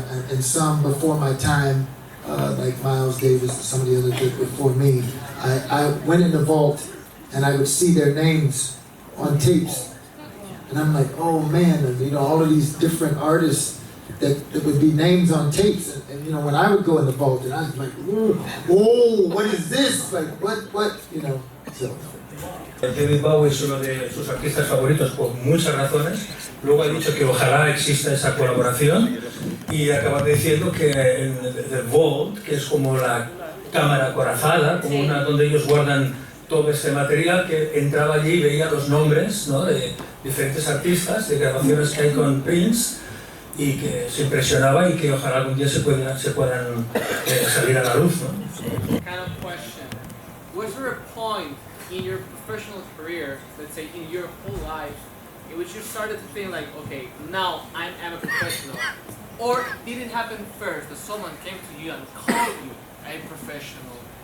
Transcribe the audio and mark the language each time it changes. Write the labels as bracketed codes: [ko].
[en] And some before my time, like Miles Davis and some of the others did before me, I went in the vault and I would see their names on tapes. And I'm like, oh man, all of these different artists that would be names on tapes. And when I would go in the vault, and I was like, oh, what is this? Like, what, so. [es] David Bowie es uno de sus artistas favoritos por muchas razones. Luego ha dicho que ojalá exista esa colaboración y acaba diciendo que en The Vault, que es como la cámara acorazada, como una donde ellos guardan todo este material, que entraba allí y veía los nombres, ¿no?, de diferentes artistas, de grabaciones que hay con Prince, y que se impresionaba y que ojalá algún día se puedan salir a la luz, ¿no? [en] Kind of question. Was there a point in your professional career, let's say in your whole life, in which you started to think like, okay, now I'm a professional? Or did it happen first, that someone came to you and called you a professional?